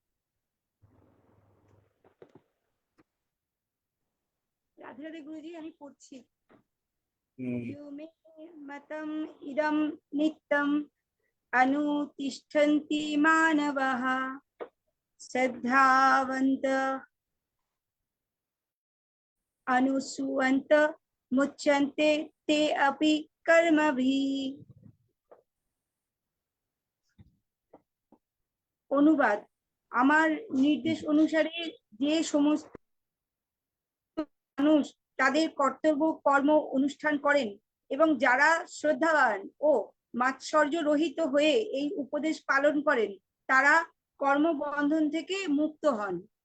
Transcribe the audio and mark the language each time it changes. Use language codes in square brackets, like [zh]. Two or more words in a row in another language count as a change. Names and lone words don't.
[bn] রাধে রাধে গুরুজি, আমি পড়ছি। হম। [sa] यो मे मतम इदं नित्यम् अनुतिष्ठन्ति मानवाः श्रद्धावन्त अनुसुवन्त मुच्यन्ते ते अपि कर्मभिः। [bn] অনুবাদ: আমার নির্দেশ অনুসারে যে সমস্ত মানুষ তাদের কর্তব্য কর্ম অনুষ্ঠান করেন এবং যারা শ্রদ্ধাবান ও মাৎসর্য রহিত হয়ে এই উপদেশ পালন করেন, তারা কর্মবন্ধন থেকে মুক্ত হন।